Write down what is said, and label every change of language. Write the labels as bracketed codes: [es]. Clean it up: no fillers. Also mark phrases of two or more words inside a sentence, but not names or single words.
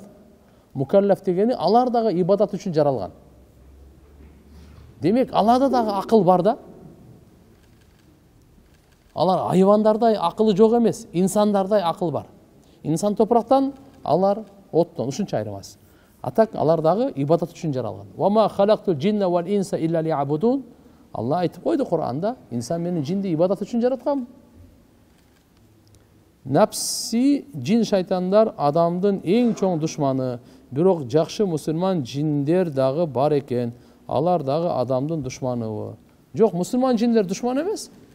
[ky] Мукаллаф дегени алар дагы ибадат үчүн жаралган. Демек, аларда дагы акыл бар да. Алар айвандардай акылы жок эмес, инсандардай акыл бар. Инсан топурактан, алар оттон, ушунча айырмасы. Атак алар дагы ибадат үчүн жаралган. [ar] وما خلقت الجن والإنس إلا ليعبدون. [ky] Алла айтып койду Кур'анда, инсан менен жинди ибадат үчүн жараткан. Напси, жин шайтандар адамдын эң чоң душманы, бирок жакшы мусулман жиндер дагы бар экен. Алар дагы адамдын душманы. Жок, мусулман жиндер душман эмес.